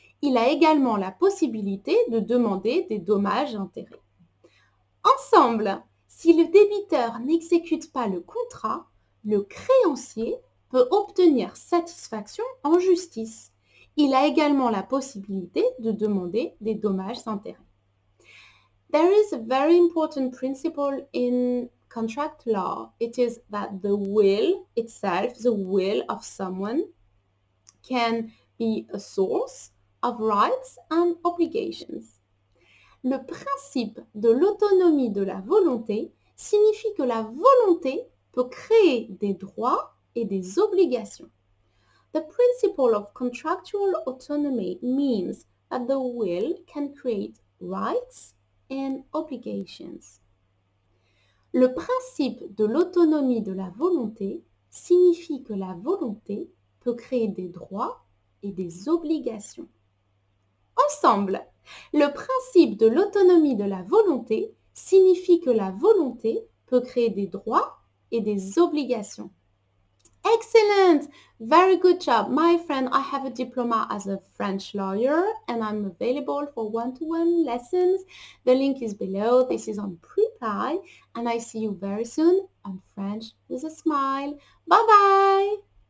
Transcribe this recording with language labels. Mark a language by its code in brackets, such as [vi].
[fr] Il a également la possibilité de demander des dommages et intérêts. Ensemble, si le débiteur n'exécute pas le contrat, le créancier peut obtenir satisfaction en justice. Il a également la possibilité de demander des dommages et intérêts. [en] There is a very important principle in contract law. It is that the will itself, the will of someone, can be a source of rights and obligations. [fr] Le principe de l'autonomie de la volonté signifie que la volonté peut créer des droits et des obligations. [en] The principle of contractual autonomy means that the will can create rights and obligations. [fr] Le principe de l'autonomie de la volonté signifie que la volonté peut créer des droits et des obligations. Ensemble, le principe de l'autonomie de la volonté signifie que la volonté peut créer des droits et des obligations. [en] Excellent! Very good job. My friend, I have a diploma as a French lawyer and I'm available for one-to-one lessons. The link is below. This is on Preply and I see you very soon on French with a smile. Bye-bye!